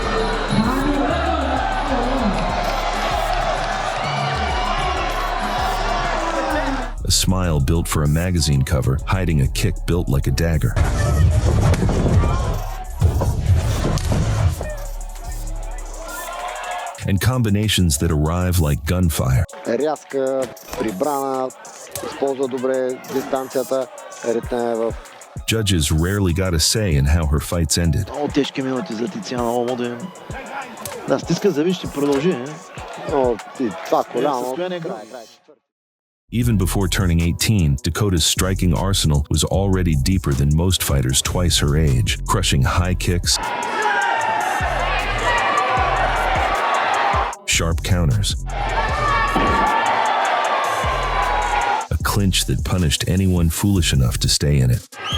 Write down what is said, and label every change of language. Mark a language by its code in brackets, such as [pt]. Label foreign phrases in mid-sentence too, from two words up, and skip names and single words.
[en] A smile built for a magazine cover, hiding a kick built like a dagger. And combinations that arrive like gunfire. [bg] Рязка, прибрана, използва добре дистанцията, ритне в... [en] Judges rarely got a say in how her fights ended. [bg] Много тежки минути за Тициана, много моден. Да, стиска зъби, ще продължи. Но това коляно... [en] Even before turning 18, Dakota's striking arsenal was already deeper than most fighters twice her age, crushing high kicks, sharp counters, a clinch that punished anyone foolish enough to stay in it.